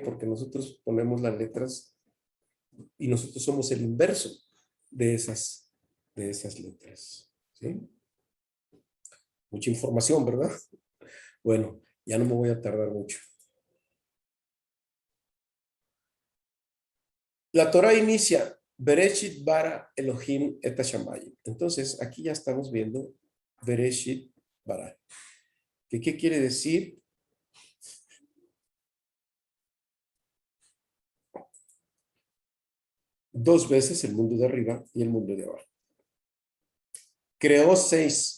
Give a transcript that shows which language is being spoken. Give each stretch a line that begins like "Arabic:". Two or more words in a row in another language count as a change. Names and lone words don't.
Spanish: Porque nosotros ponemos las letras y nosotros somos el inverso de esas letras. ¿Sí? Mucha información, ¿verdad? Bueno, ya no me voy a tardar mucho. La Torah inicia
Hebrew: בראשית ברא אלוהים את השמים.
Spanish: Entonces, aquí ya estamos viendo
Hebrew: בראשית ברא.
Spanish: ¿Qué quiere decir? Dos veces el mundo de arriba y el mundo de abajo. Creó 6.